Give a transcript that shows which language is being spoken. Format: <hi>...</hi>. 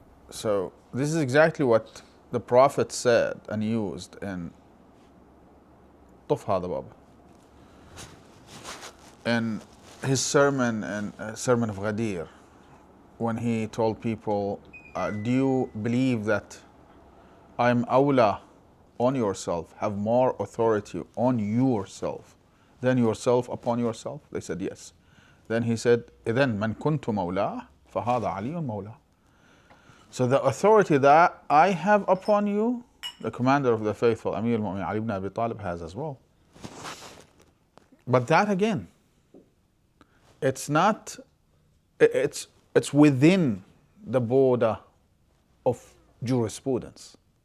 <en>So this is exactly what the Prophet said and used in</en> <ar>طف هذا بابا,</ar> <en>in his sermon and sermon of Ghadir, when he told people, do you believe that I'm awla on yourself, have more authority on yourself than yourself upon yourself? They said yes. Then he said,</en> <ar>إذن من كنت مولاه فهذا علي مولاه.</ar> <en>So the authority that I have upon you, the commander of the faithful, Amir al-Mu'min Ali ibn Abi Talib, has as well. But that again, it's not, it's within the border of jurisprudence.</en>